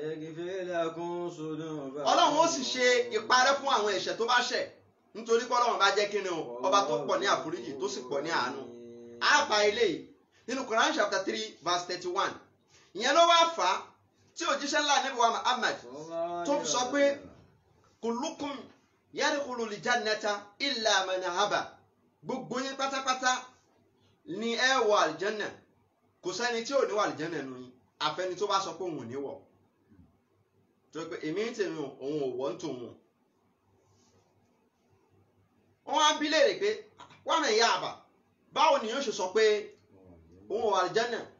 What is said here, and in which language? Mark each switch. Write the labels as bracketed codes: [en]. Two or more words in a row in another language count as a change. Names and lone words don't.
[yo] Ọlọ́run ó sì ṣe ìparẹ́ fún àwọn ẹ̀ṣẹ̀ tó bá ṣẹ̀, nítorí pé Ọlọ́run bá jẹ́ kí ni o, ọba tó pọ̀ ní àforíjì tó sì pọ̀ ní àánú. Àbá eléyìí nínú Quran [en] chapter 3 verse 31. [yo] Ìyẹn ló wá fà á tí òjíṣẹ́ ńlá Ànábì wa Muhammad tó sọ pé [ar] كلكم يدخلون الجنة إلا من أبى. [yo] Gbogbo yín pátápátá ni ẹ wọ àlìjánà, kò sẹ́ni tí ò ní wọ àlìjánà nù yín, àfẹni tó bá sọ pé òun ò ní wọ̀. Tó pé èmi ń tèmi òun ò wọ̀ ń tòun. Wọ́n á bí léèrè pé wọ́n náà yá àbà, báwo ni yóò ṣe sọ pé òun wà àlìjánà?